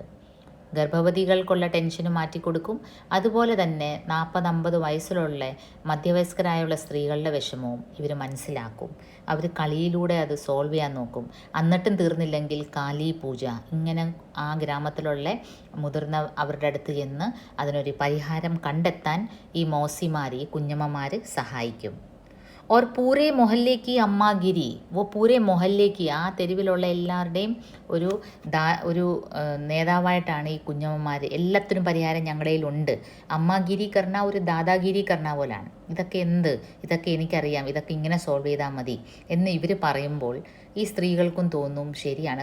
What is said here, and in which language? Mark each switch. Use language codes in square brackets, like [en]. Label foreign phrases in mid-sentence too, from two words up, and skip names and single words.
[ml] ഗർഭവതികൾക്കുള്ള ടെൻഷന് മാറ്റിക്കൊടുക്കും. അതുപോലെ തന്നെ 40-50 വയസ്സിലുള്ള മധ്യവയസ്കരായുള്ള സ്ത്രീകളുടെ വിഷമവും ഇവർ മനസ്സിലാക്കും. അവർ കളിയിലൂടെ അത് സോൾവ് ചെയ്യാൻ നോക്കും. എന്നിട്ടും തീർന്നില്ലെങ്കിൽ കാലി പൂജ, ഇങ്ങനെ ആ ഗ്രാമത്തിലുള്ള മുതിർന്ന അവരുടെ അടുത്ത് ചെന്ന് അതിനൊരു പരിഹാരം കണ്ടെത്താൻ ഈ മോസിമാർ, ഈ കുഞ്ഞമ്മമാർ സഹായിക്കും. [hi] और पूरे मोहल्ले की [ml] അമ്മാഗിരി, [hi] पूरे मोहल्लेक, [ml] ആ തെരുവിലുള്ള എല്ലാവരുടെയും ഒരു നേതാവായിട്ടാണ് ഈ കുഞ്ഞമ്മമാർ. എല്ലാത്തിനും പരിഹാരം ഞങ്ങളുടെ കയ്യിലുണ്ട്. [hi] अम्मागिरी करना [ml] ഒരു [hi] दादागिरी करना [ml] പോലാണ്. ഇതൊക്കെ എനിക്കറിയാം, ഇതൊക്കെ ഇങ്ങനെ സോൾവ് ചെയ്താൽ മതി എന്ന് ഇവർ പറയുമ്പോൾ ഈ സ്ത്രീകൾക്കും തോന്നും ശരിയാണ്.